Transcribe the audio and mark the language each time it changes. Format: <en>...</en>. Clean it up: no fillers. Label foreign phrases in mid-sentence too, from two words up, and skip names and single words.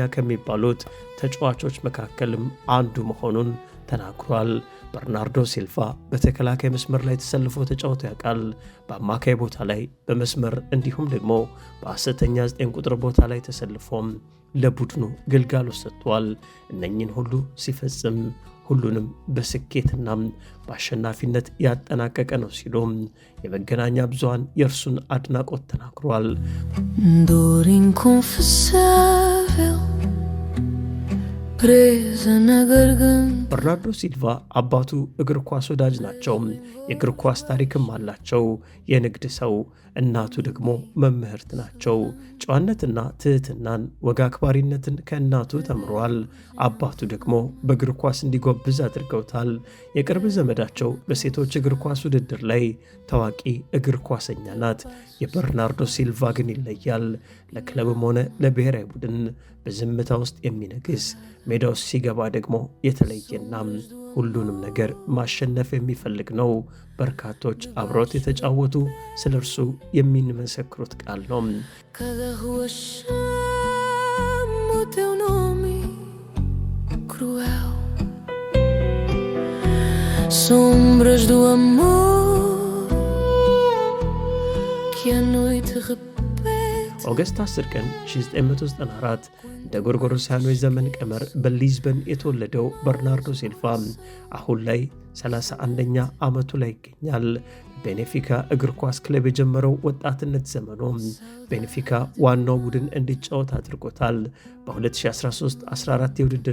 <am>ከሚባሉት ተጫዋቾች መካከልም አንዱ መሆኑን ተናግሯል። በርናርዶ ሲልቫ በተከላካይ መስመር ላይ ተሰልፎ ተጫውቶ ያውቃል። በአማካይ ቦታ ላይ፣ በመስመር እንዲሁም ደግሞ በሐሰተኛ 9 ቁጥር ቦታ ላይ ተሰልፎም ለቡድኑ ግልጋሎት ሰጥቷል። እነኚህን ሁሉ ሲፈጽም ሁሉንም በስኬትና በአሸናፊነት ያጠናቀቀ ነው ሲሉም የመገናኛ ብዙሃን የእርሱን አድናቆት ተናግሯል።</am> <pt>Dor inconfessável presa na garganta.</pt> <am>በርናርዶ ሲልቫ አባቱ እግር ኳስ ወዳጅ ናቸው። የእግር ኳስ ታሪክም አላቸው። የንግድ ሰው፣ እናቱ ደግሞ መምህርት ናቸው። ጨዋነትና ትህትናን፣ ወግ አክባሪነትን ከእናቱ ተምሯል። አባቱ ደግሞ በእግር ኳስ እንዲጎብዝ አድርገውታል። የቅርብ ዘመዳቸው በሴቶች እግር ኳስ ውድድር ላይ ታዋቂ እግር ኳሰኛ ናት። የበርናርዶ ሲልቫ ግን ይለያል። ለክለብም ሆነ ለብሔራዊ ቡድን በዝምታ ውስጥ የሚነግስ፣ ሜዳ ውስጥ ሲገባ ደግሞ የተለየና ሁሉንም ነገር ማሸነፍ የሚፈልግ ነው። በርካቶች አብረውት የተጫወቱ ስለ እርሱ የሚመሰክሩት ቃል ነው።</am> <pt>Cada rua chama o teu nome cruel. Sombras do amor que a noite repete.</pt> <am>ኦገስት 10 ቀን 1994 እንደ ጎርጎሮሳውያኑ የዘመን ቀመር በሊዝበን የተወለደው በርናርዶ ሲልቫ አሁን ላይ 31ኛ ዓመቱ ላይ ይገኛል። ቤኔፊካ እግር ኳስ ክለብ የጀመረው ወጣትነት ዘመኑ ቤኔፊካ ዋናው ቡድን እንዲጫወት አድርጎታል። በ2013-14 የውድድር</am>